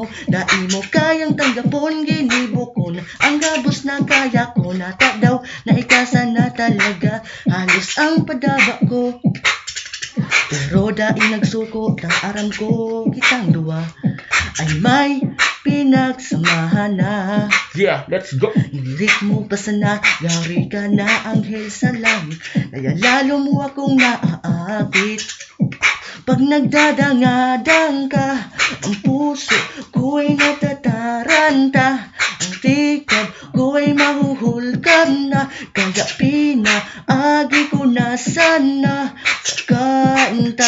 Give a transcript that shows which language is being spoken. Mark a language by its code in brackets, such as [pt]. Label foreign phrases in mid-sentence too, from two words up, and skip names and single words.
[bik] Dai mo kayang tanggapon, ginibukon ang gabos na kaya ko. Nata daw na ikasa na talaga, halos ang padaba ko. Pero dai nagsuko, ang aram ko kitang duwa ay may pinagsamahan na. [en] Yeah, let's go. [bik] Inirik mo pa sana, gari ka na anghel sa langit, [tl] kaya lalo mo akong naaakit. Pag nagdadangadang ka, ang puso ko'y natataranta. Ang tikab ko'y mahuhulkam na, kaya pinaagi ko na sana sa kanta.